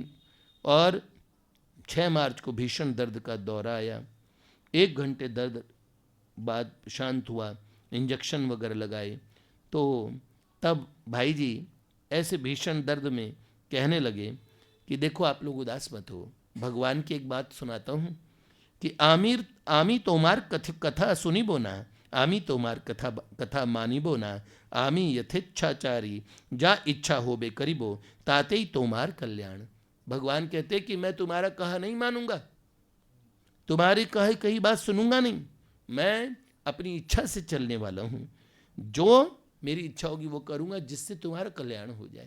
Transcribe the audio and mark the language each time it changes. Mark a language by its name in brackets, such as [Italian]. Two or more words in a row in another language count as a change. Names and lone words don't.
[Hindi] और 6 मार्च को भीषण दर्द का दौरा आया, 1 घंटे दर्द बाद शांत हुआ, इंजेक्शन वगैरह लगाए, तो तब भाई जी ऐसे भीषण दर्द में कहने लगे कि देखो आप लोग उदास मत हो, भगवान की एक बात सुनाता हूँ कि [Bangla] আমি তোমার কথা শুনিবো না, আমি তোমার কথা মানিবো না, আমি যথেচ্ছাচারী যা ইচ্ছা হবে করিবো, তাতে হি তোমার কল্যাণ। [Hindi] भगवान कहते कि मैं तुम्हारा कहा नहीं मानूंगा, तुम्हारी कही बात सुनूंगा नहीं, मैं अपनी इच्छा से चलने वाला हूँ, जो मेरी इच्छा होगी वो करूँगा जिससे तुम्हारा कल्याण हो जाए।